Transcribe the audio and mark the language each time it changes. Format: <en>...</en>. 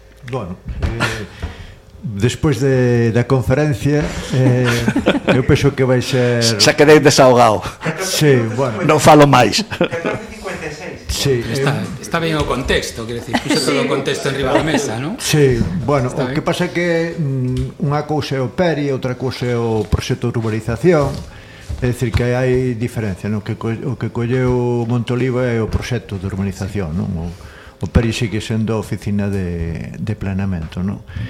<es>Bueno, después de la conferencia, yo pienso que vais a... Se quedé desahogado. Sí, bueno.</es> <gl>No falo más. Sí, está bien o contexto,</gl> <es>quiero decir,</es> <gl>puse todo o contexto enriba da mesa, ¿no? Sí, bueno, está o que bien. Pasa é que unha cousa é o PERI e outra cousa é o proxecto de urbanización, é dicir que hai diferencia, ¿no? O que colleu Monteoliva é o proxecto de urbanización, ¿no? O PERI sigue sendo a oficina de planeamento, ¿no?</gl>